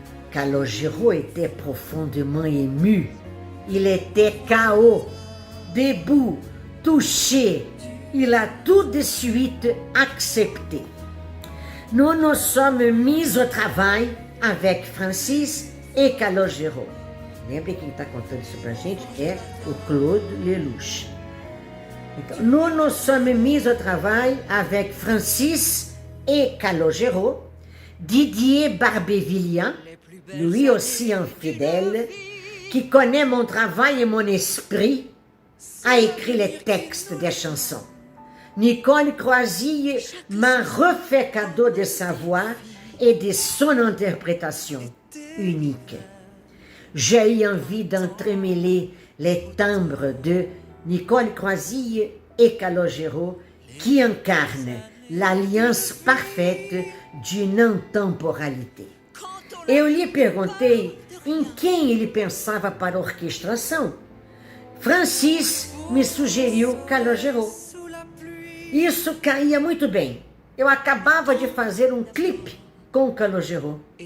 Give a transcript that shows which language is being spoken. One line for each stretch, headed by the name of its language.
French: Calogero était profondément ému. Il était KO, debout, touché. Il a tout de suite accepté. Nous nous sommes mis au travail avec Francis e Calogero.
Portuguese: Lembre que quem está contando isso pra gente é o Claude Lelouch.
French: Então, nous nous sommes mis au travail avec Francis et Calogero. Didier Barbévillian, lui aussi un fidèle, qui connaît mon travail et mon esprit, a écrit les textes des chansons. Nicole Croisille m'a refait cadeau de sa voix et de son interprétation unique. J'ai eu envie d'entremêler les timbres de Nicole Croisille et Calogero qui incarnent l'alliance parfaite d'une intemporalité.
Portuguese: Eu lhe perguntei em quem ele pensava para a orquestração. Francis me sugeriu Calogero. Isso caía muito bem. Eu acabava de fazer um clipe com Calogero.